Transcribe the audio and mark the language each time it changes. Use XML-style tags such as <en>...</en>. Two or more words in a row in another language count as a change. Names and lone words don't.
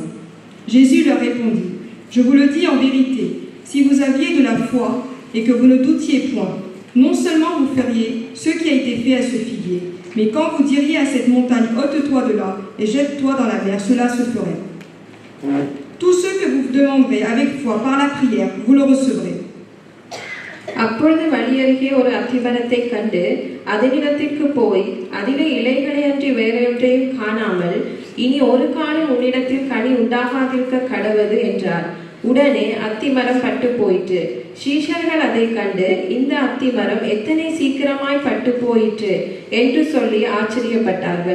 <fr>Jésus leur répondit, je vous le dis en vérité, si vous aviez de la foi et que vous ne doutiez point, non seulement vous feriez ce qui a été fait à ce figuier, mais quand vous diriez à cette montagne, ôte-toi de là et jette-toi dans la mer, cela se ferait. Tout ce que vous demanderez avec foi par la prière, vous le recevrez.</fr> <ta>அப்பொழுது வழியருகே ஒரு அத்திமரத்தை கண்டு அதனிடத்திற்கு போய் அதிலே இலைகளை அன்றி வேறொன்றையும் காணாமல் இனி ஒரு காலம் உன்னிடத்தில் கனி உண்டாகாதிருக்க கடவது என்றார். உடனே அத்திமரம் பட்டு போயிற்று. சீஷர்கள் அதை கண்டு இந்த அத்திமரம் எத்தனை சீக்கிரமாய் பட்டு போயிற்று என்று சொல்லி ஆச்சரியப்பட்டார்கள்.</ta>